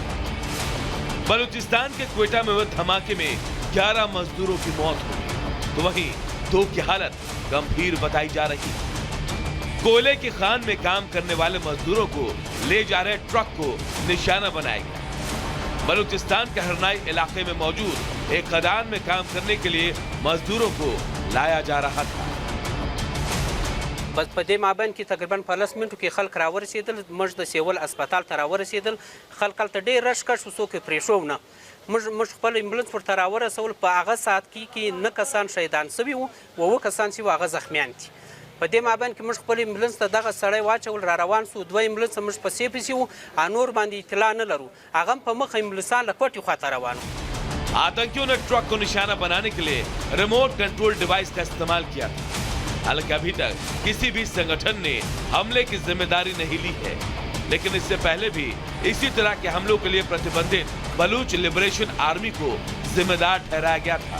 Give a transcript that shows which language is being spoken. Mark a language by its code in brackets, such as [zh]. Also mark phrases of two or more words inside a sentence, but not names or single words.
[hi] बलूचिस्तान के क्वेटा में हुए धमाके में 11 मजदूरों की मौत हो गई, तो वहीं 2 की हालत गंभीर बताई जा रही है। कोयले की खान में काम करने वाले मजदूरों को ले जा रहे ट्रक को निशाना बनाया गया। बलूचिस्तान के हरनाई इलाके में मौजूद एक खदान में काम करने के लिए मजदूरों को लाया जा रहा था। [ps] बस په دې مابین کې تقریبا په 10 منټو کې خلک راورسېدل. موږ د سیول هسپتال ته راورسېدل. خلک هلته ډېر رش کش شو، څوک یې پرېښو نه. موږ خپل امبولانس ورته راورسول. په هغه ساعت کې 9 کسان شهیدان سوي وو، 9 کسان چې وو هغه زخمیان دي. په دې مابین کې موږ خپل امبولانس ته دغه سړی واچول، را روان سو. 2 امبولانس موږ پسې پسې وو، نور باندې اطلاع نه لرو. هغه په مخ امبولانسان له کوټې خواته روان وو. [hi] आतंकियों ने ट्रक को निशाना बनाने के लिए रिमोट कंट्रोल डिवाइस का इस्तेमाल किया था। हालांकि अभी तक किसी भी संगठन ने हमले की जिम्मेदारी नहीं ली है, लेकिन इससे पहले भी इसी तरह के हमलों के लिए प्रतिबंधित बलूच लिबरेशन आर्मी को जिम्मेदार ठहराया गया था।